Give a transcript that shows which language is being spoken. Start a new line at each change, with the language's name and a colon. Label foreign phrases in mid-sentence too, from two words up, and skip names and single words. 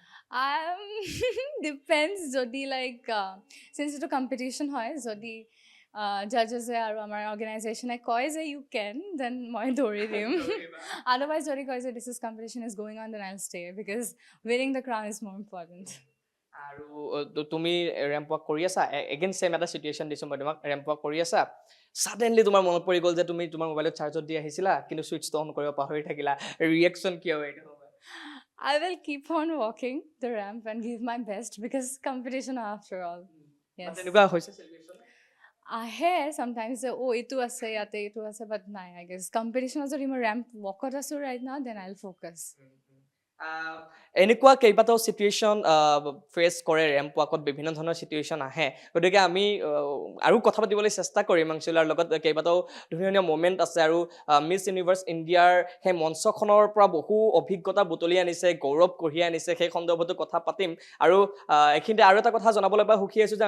Assamese: ডিপেণ্ডছ যদি
English: like since
Assamese: এইটো কম্পিটিশ্যন হয় যদি জাজেছে আৰু আমাৰ অৰ্গেনাইজেশ্যনে কয় যে
English: you can then
Assamese: মই দৌৰি দিম আদাৰৱাইজ যদি কয় যে
English: this is competition is going on then I'll stay because winning the crown is more important
Assamese: আৰু তুমি
English: ramp walk
Assamese: কৰি আছা
English: again same
Assamese: এটা চিটুৱেশ্যন দিছোঁ মই তোমাক
English: ramp walk
Assamese: কৰি আছা ছাডেনলি তোমাৰ মনত পৰি গ'ল যে তুমি তোমাৰ মোবাইলত চাৰ্জত দি আহিছিলা কিন্তু ছুইচটো অন কৰিব পাহৰি থাকিলা ৰিয়েকশ্যন কি হ'ব এইটো
English: I will keep on walking the ramp and give my best because competition after all. Yes.
Assamese: তেনেকুৱা হৈছে celebration? আহে sometimes যে এইটো আছে ইয়াতে এইটো আছে but নাই
English: I guess competition
Assamese: যদি মই
English: ramp walk
Assamese: ত আছো
English: right now then I'll focus.
Assamese: এনেকুৱা কেইবাটাও চিটুৱেশ্যন ফেচ কৰে
English: ramp walk
Assamese: বিভিন্ন ধৰণৰ চিটুৱেশ্যন আহে গতিকে আমি আৰু কথা পাতিবলৈ চেষ্টা কৰিম আংশুলাৰ লগত কেইবাটাও ধুনীয়া ধুনীয়া মমেণ্ট আছে আৰু মিছ ইউনিভাৰ্ছ ইণ্ডিয়াৰ সেই মঞ্চখনৰ পৰা বহু অভিজ্ঞতা বুটলি আনিছে গৌৰৱ কঢ়িয়াই আনিছে সেই সন্দৰ্ভতো কথা পাতিম আৰু এইখিনিতে আৰু এটা কথা জনাবলৈ পাই সুখী আছোঁ যে